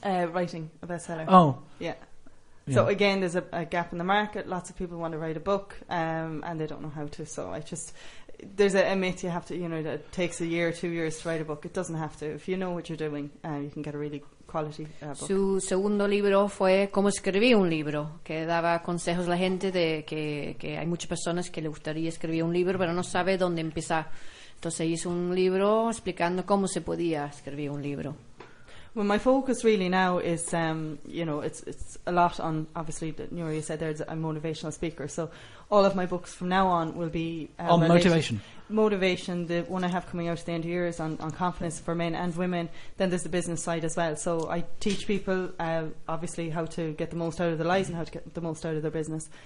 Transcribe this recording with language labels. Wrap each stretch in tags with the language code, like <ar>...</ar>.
<en>Writing a bestseller. Oh. Yeah. So again, there's a gap in the market. Lots of people want to write a book, and they don't know how to. So I just, there's a myth you have to, you know, that it takes a year or 2 years to write a book. It doesn't have to. If you know what you're doing, you can get a really quality book.</en> <es>Su segundo libro fue Cómo escribí un libro, que daba consejos a la gente de que hay muchas personas que le gustaría escribir un libro, pero no sabe dónde empezar. Entonces hizo un libro explicando cómo se podía escribir un libro.</es> <en>Well, my focus really now is, you know, it's a lot on, obviously, Nuria, you said there, I'm a motivational speaker. So all of my books from now on will be... on motivation. Motivation, the one I have coming out at the end of the year is on confidence for men and women. Then there's the business side as well. So I teach people, obviously, how to get the most out of their lives and how to get the most out of their business.</en>